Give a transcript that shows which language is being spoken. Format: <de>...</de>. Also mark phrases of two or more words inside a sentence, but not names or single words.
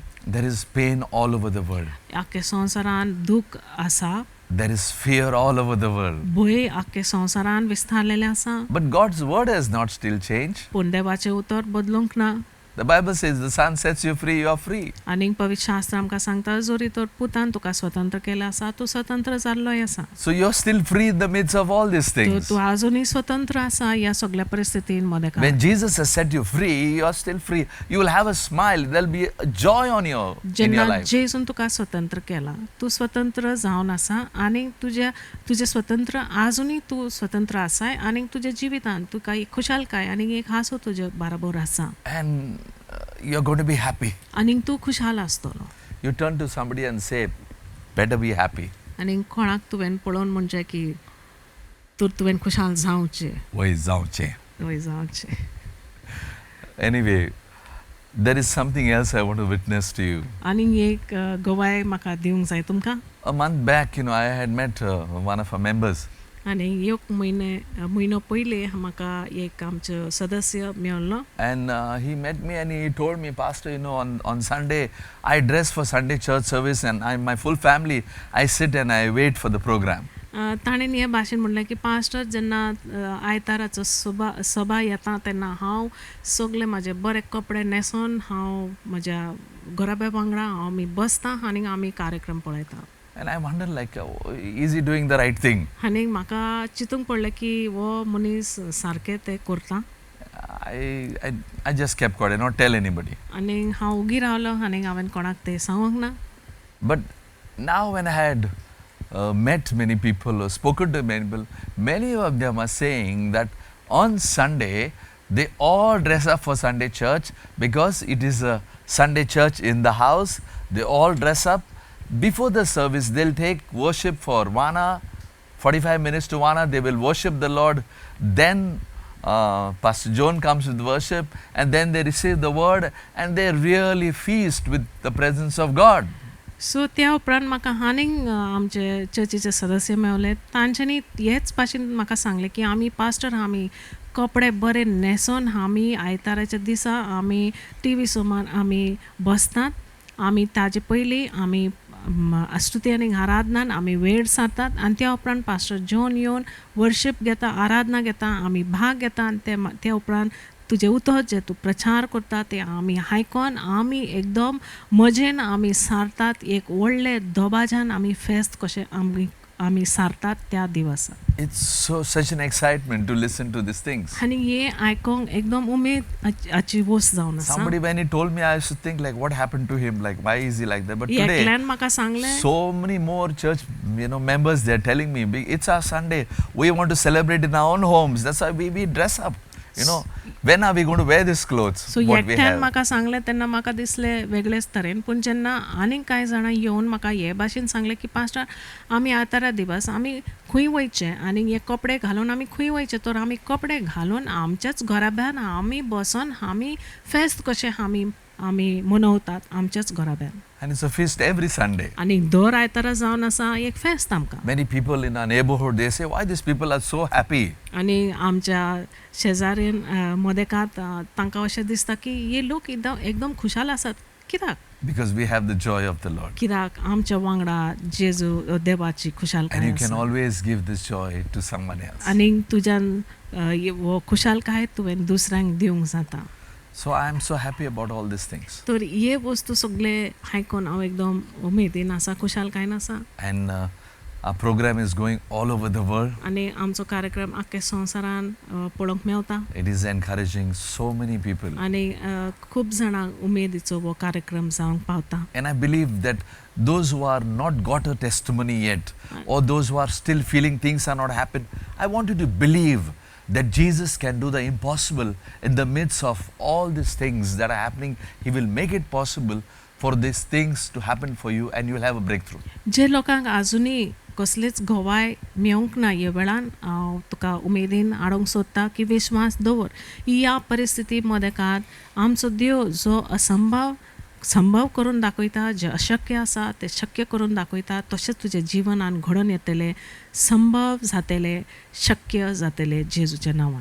<en>There is pain all over the world.</en> <kok>आख्खे संवसारान दूख आसा,</kok> <en>There is fear all over the world.</en> <kok>भंय आख्खे संवसारान विस्तारलेले आसा.</kok> <en>But God's word has not still changed.</en> <kok>पूण देवाचें उतर बदलूंक ना.</kok> <en>The Bible says the Son sets you free, you are free.</en> <kok>आनीक पवित्र शास्त्र आमकां सांगता जोरी तर पुतान तुका स्वतंत्र केलें आसा तूं स्वतंत्र जाल्लोय आसा.</kok> <en>So you're still free in the midst of all these things.</en> <kok>तूं आजुनूय स्वतंत्र आसा ह्या सगळ्या परिस्थितीन मदें काळ.</kok> <en>When Jesus has set you free, you are still free. You will have a smile. There'll be a joy on in your</en> <kok>जेन्ना</kok> <en>life.</en> <kok>जेजून तुका स्वतंत्र केला तूं स्वतंत्र जावन आसा आनीक तुजें स्वतंत्र आजुनूय तूं स्वतंत्र आसाय आनीक तुज्या जिवितान तुका एक खुशालकाय आनीक एक हांसो तुजे बरोबर आसा.</kok> <en>And you're going to be happy.</en> <kok>आनीक तूं खुशाल आसतलो.</kok> <en>You turn to somebody and say, better be happy.</en> <kok>आनीक कोणाक तुवें पळोवन म्हणचें की तुवें खुशाल जावचें, वय जावचें. वय जावचें.</kok> <en>Anyway, there is something else I want to witness to you.</en> <kok>आनीक एक गवाय म्हाका दिवंक जाय तुमकां.</kok> <en>A month back, I had met one of our members.</en> <kok>आनी एक म्हयनो पयलीं म्हाका एक आमचो सदस्य मेळ्ळो.</kok> <en>And he met me and he told me, Pastor, on Sunday, I dress for Sunday church service and my full family, I sit and I wait for the program.</en> <kok>ताणें हे भाशेन म्हणलें की पास्टर जेन्ना आयताराचो सभा येता तेन्ना हांव सगळे म्हाजे बरे कपडे न्हेसोन हांव म्हज्या घराब्या वांगडा आमी बसता आनीक आमी कार्यक्रम पळयता.</kok> <en>And I wonder, like, is he doing the right thing?</en> <kok>आनीक म्हाका चिंतूंक पडलें की हो मनीस सारकें तें करता.</kok> <en>I just kept quiet, I did not tell anybody.</en> <kok>आनीक हांव उगी रावलो आनीक हांवें कोणाक तें सांगूंक ना.</kok> <en>But now when I had met many people or spoken to many people, many of them are saying that on Sunday, they all dress up for Sunday church because it is a Sunday church in the house. They all dress up. Before the service, they'll take worship for 1 hour, 45 minutes to 1 hour. They will worship the Lord. Then Pastor John comes with worship and then they receive the word and they really feast with the presence of God.</en> <kok>सो त्या उपरांत म्हाका आनीक आमचे चर्चीचे सदस्य मेळ्ळे. तांच्यांनी हेच भाशेन म्हाका सांगलें की आमी पास्टर आमी कपडे बरे न्हेसोन आमी आयताराच्या दिसा आमी टी.व्ही. समोर आमी बसतात. आमी ताजे पयलीं आमी स्तुती आनी आराधनान आमी वेळ सारतात आनी त्या उपरांत पास्टर जॉन येवन वर्शीप घेता, आराधना घेता, आमी भाग घेता आनी त्या उपरांत तुजे उतर जे तूं प्रचार करता ते आमी आयकोन आमी एकदम मजेन आमी सारतात. एक व्हडले दबाज्यान आमी फेस्त कशें आमी सारतात त्या दिवसा.</kok> <en>It's such an excitement to listen to these things.</en> <kok>आनी हे आयकोंक एकदम उमेदाची वस्त जावन आसा.</kok> <en>Somebody when he told me, I used to think like, what happened to him? Like, why is he like that? But today,</en> <kok>एकल्यान म्हाका सांगलें</kok> <en>so many more church, members, they're telling me, it's our Sunday. We want to celebrate in our own homes. That's why we dress up. When are we going to wear these clothes?</en> <kok>सो एकट्यान म्हाका सांगलें तेन्ना म्हाका दिसलें वेगळेच तरेन. पूण जेन्ना आनीक कांय जाणां येवन म्हाका हे भाशेन सांगलें की पास्टर आमी आतारा दिवस आमी खंय वयचें आनी हे कपडे घालून आमी खंय वयचें तर आमी कपडे घालून आमच्याच घराब्यान आमी बसोन आमी फेस्त कशें आमी मनवतात आमच्याच घराब्यान.</kok> <en>And it's a feast every Sunday.</en> <kok>आनी दर आयतारा जावन आसा एक फेस्त आमकां.</kok> <en>Many people in our neighborhood, they say, why these people are so happy?</en> <kok>आनी आमच्या शेजारीन मदेकात तांकां अशें दिसता की हे लोक एकदम खुशाल आसात. कित्याक?</kok> <en>Because we have the joy of the Lord.</en> <kok>कित्याक आमच्या वांगडा जेजू देवाची खुशालकाय</kok> <en>And you can</en> <kok>आसा.</kok> <en>always give this joy to someone else.</en> <kok>आनीक तुज्यान हो खुशालकाय तुवें दुसऱ्यांक दिवंक जाता.</kok> <en>So I am so happy about all these things.</en> <kok>तर हे वस्तू सगळे आयकोन हांव एकदम उमेदीन आसा, खुशालकायेन आसा.</kok> <en>And our program is going all over the world.</en> <kok>आनी आमचो कार्यक्रम आख्खे संवसारान पळोवंक मेवता.</kok> <en>It is encouraging so many people.</en> <kok>आनी खूब जाणांक उमेदीचो हो कार्यक्रम जावंक पावता.</kok> <en>And I believe that those who are not got a testimony yet, or those who are still feeling things are not happening, I want you to believe that Jesus can do the impossible in the midst of all these things that are happening. He will make it possible for these things to happen for you and you will have a breakthrough.</en> <kok>जे लोकांक आजुनी कसलीच घोवाय मेळूंक ना ह्या वेळान हांव तुका उमेदीन हाडूंक सोदता की विश्वास दवर ह्या परिस्थिती मदेकात आमचो देव जो संभव करून दाखयता जे अशक्य आसा ते शक्य करून दाखयता तशेंच तुजें जिवनान घडोवन येतलें संभव जातलें शक्य जातलें जेजूच्या नांवान</kok>